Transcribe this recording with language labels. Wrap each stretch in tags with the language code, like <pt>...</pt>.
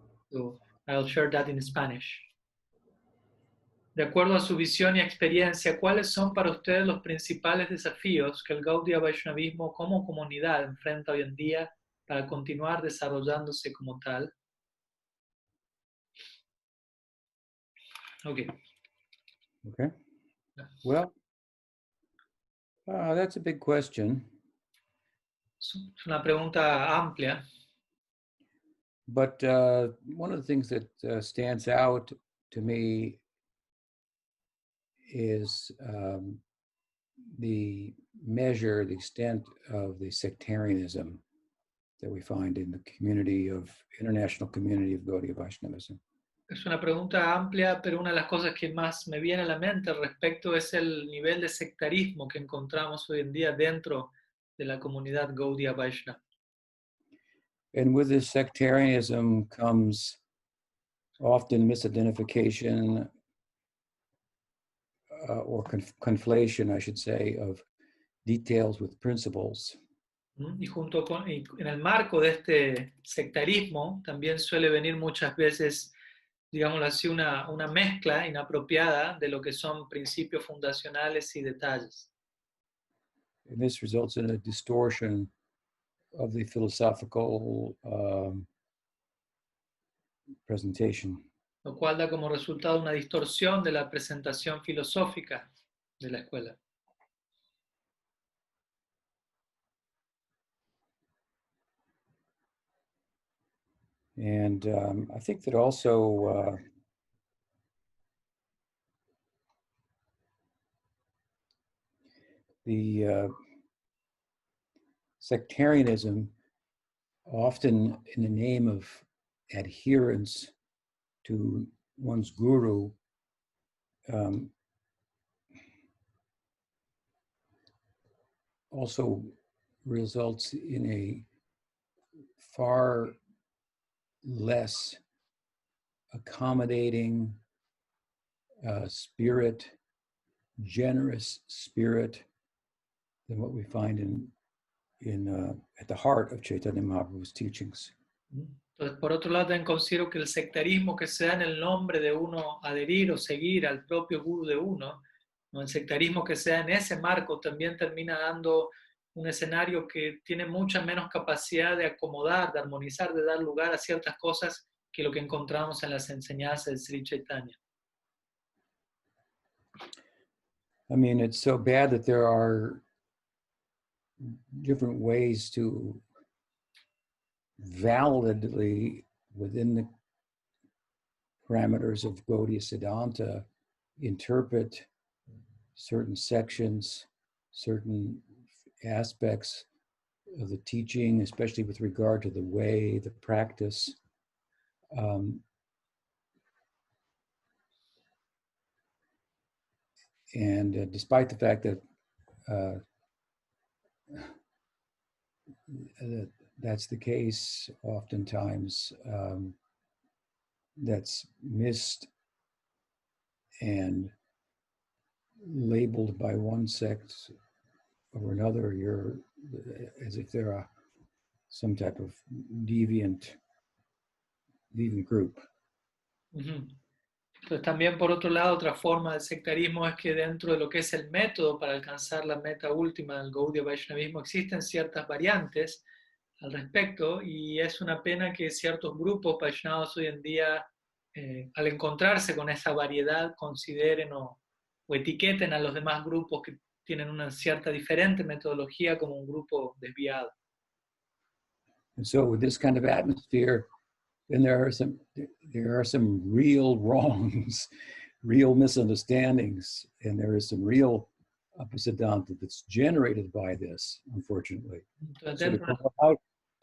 <en>So I'll share that in Spanish.</en> <es>De acuerdo a su visión y experiencia, ¿cuáles son para ustedes los principales desafíos que el Gaudiya Vaishnavismo como comunidad enfrenta hoy en día para continuar desarrollándose como tal?</es> <en>Okay. Okay. Well, that's a big question.</en> <es>Es una pregunta amplia.</es> <en>But one of the things that stands out to me is the measure, the extent of the sectarianism that we find in the community of, international community of Gaudiya Vaishnavism.</en> <es>Es una pregunta amplia, pero una de las cosas que más me viene a la mente al respecto es el nivel de sectarismo que encontramos hoy en día dentro de la comunidad Gaudiya Vaishnava.</es> <en>And with this sectarianism comes often misidentification or conflation, I should say, of details with principles.</en> <es>Y en el marco de este sectarismo también suele venir muchas veces, digámoslo así, una mezcla inapropiada de lo que son principios fundacionales y detalles.</es> <en>And this results in a distortion of the philosophical presentation.</en> <es>Lo cual da como resultado una distorsión de la presentación filosófica de la escuela.</es> <en>And I think that also the sectarianism, often in the name of adherence to one's guru, also results in a far less accommodating spirit, generous spirit, than what we find at the heart of Chaitanya Mahaprabhu's teachings.</en> <es>Entonces, por otro lado, también considero que el sectarismo que se da en el nombre de uno adherir o seguir al propio guru de uno, ¿no? El sectarismo que se da en ese marco también termina dando un escenario que tiene mucha menos capacidad de acomodar, de armonizar, de dar lugar a ciertas cosas que lo que encontramos en las enseñanzas de Sri Chaitanya.</es> <en>I mean, it's so bad that there are different ways to validly, within the parameters of Gaudiya Siddhanta, interpret certain sections, certain aspects of the teaching, especially with regard to the way, the practice. And despite the fact that that's the case, oftentimes that's missed and labeled by one sect or another, as if they're some type of deviant group. Uh-huh.</en> <es>Entonces también por otro lado, otra forma del sectarismo es que dentro de lo que es el método para alcanzar la meta última del Gaudiya Vaishnavismo existen ciertas variantes al respecto, y es una pena que ciertos grupos Vaishnavas hoy en día, al encontrarse con esa variedad, consideren o etiqueten a los demás grupos que tienen una cierta diferente metodología como un grupo desviado.</es> <en>And so with this kind of atmosphere, then there are some real wrongs, real misunderstandings, and there is some real Siddhanta that's generated by this, unfortunately. So</en>